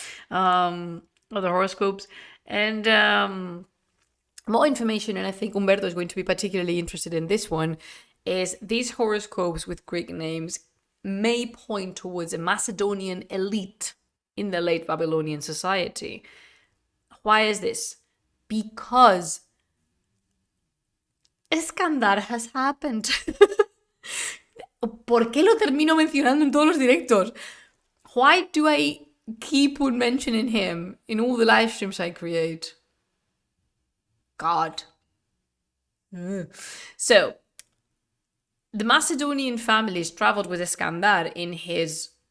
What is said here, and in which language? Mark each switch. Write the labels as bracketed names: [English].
[English] Of the horoscopes, and more information, and I think Umberto is going to be particularly interested in this one, is these horoscopes with Greek names may point towards a Macedonian elite in the late Babylonian society. Why is this? Because Escandar has happened. [Spanish] ¿Por qué lo termino mencionando en todos los directos? [English] Why do I keep on mentioning him in all the live streams I create? God. So, the Macedonian families traveled with Iskandar in his...